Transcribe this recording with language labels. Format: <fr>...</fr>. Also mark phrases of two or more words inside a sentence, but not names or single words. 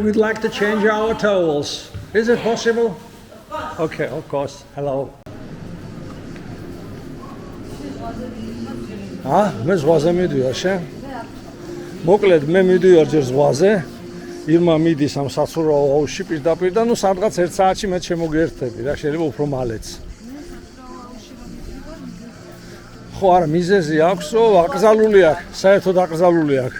<en>We'd like to change our towels. Is it possible? Okay, of course. Hello.</en> <ka>მე ზღვაზე მიდივარ შენ? მოკლედ მე მიდივარ ჯერ ზღვაზე. ირმა მიდის ამ სასურავო აუზში პირდაპირ და ნუ სადღაც 1 საათში მე შემოგერთები რა, შეიძლება უფრო მალეც. ხო არა, მიზეზი აქვს, აკრძალული აქვს, საერთოდ აკრძალული აქვს.</ka>